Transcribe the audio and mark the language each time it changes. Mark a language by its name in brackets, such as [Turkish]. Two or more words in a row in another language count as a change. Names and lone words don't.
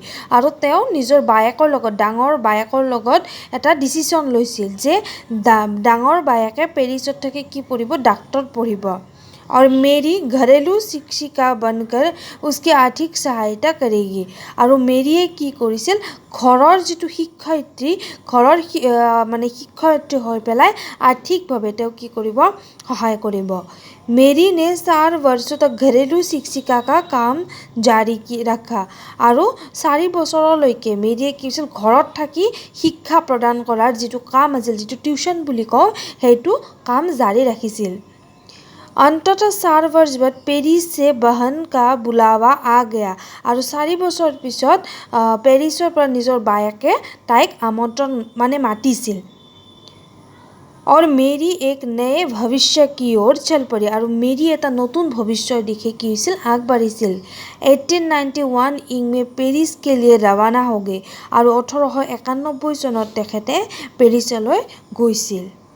[Assamese] আৰু তেওঁ নিজৰ ডাঙৰ বায়েকৰ লগত এটা ডিচিশ্যন লৈছিল যে ডাঙৰ বায়েকে পেৰিছত থাকি কি পঢ়িব, ডাক্তৰ পঢ়িব। [Hindi] और मेरी घरेलू शिक्षिका बनकर उसकी आर्थिक सहायता करेगी। [Assamese] আৰু মেৰীয়ে কি কৰিছিল ঘৰৰ যিটো শিক্ষয়িত্ৰী ঘৰৰ মানে শিক্ষয়িত্ৰী হৈ পেলাই आर्थिकভাৱে তেওঁ কি কৰিব সহায় কৰিব। [Hindi] मेरी ने 4 वर्षों तक घरेलू शिक्षिका का काम जारी रखा। [Assamese] আৰু 4 বছৰলৈকে মেৰীয়ে কি হৈছিল ঘৰত থাকি শিক্ষা প্ৰদান কৰাৰ যিটো কাম আছিল যিটো টিউশ্যন বুলি কওঁ সেইটো কাম জাৰি ৰাখিছিল। [Hindi] अंततः 4 वर्ष बाद पेरिस से बहन का बुलावा आ गया। [Assamese] আৰু 4 বছৰ পিছত পেৰিছৰ পৰা নিজৰ বায়েকে তাইক আমন্ত্ৰণ মানে মাতিছিল। [Hindi] और मेरी एक नए भविष्य की ओर चल पड़ी। [Assamese] আৰু মেৰী এটা নতুন ভৱিষ্যৰ দিশে কি হৈছিল আগবাঢ়িছিল। [Hindi] 1891 में पेरिस के लिए रवाना हो गए। [Assamese] আৰু 1891 চনত তেখেতে পেৰিছলৈ গৈছিল।